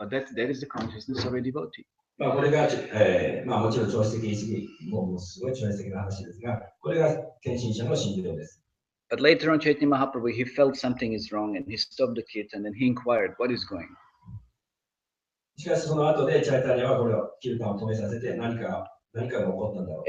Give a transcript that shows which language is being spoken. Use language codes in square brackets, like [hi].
[en] But that is the consciousness of a devotee. [ja] まあこれが、まあもちろん超質的意識もうすごい超質的な話ですが、これが献身者の信条です。 [en] But later on, Chaitanya Mahaprabhu, he felt something is wrong and he stopped the kirtan and he inquired, what is going on? [ja] しかしその後でチャイタニアはこれをキルタンを止めさせて何かが起こったんだろう。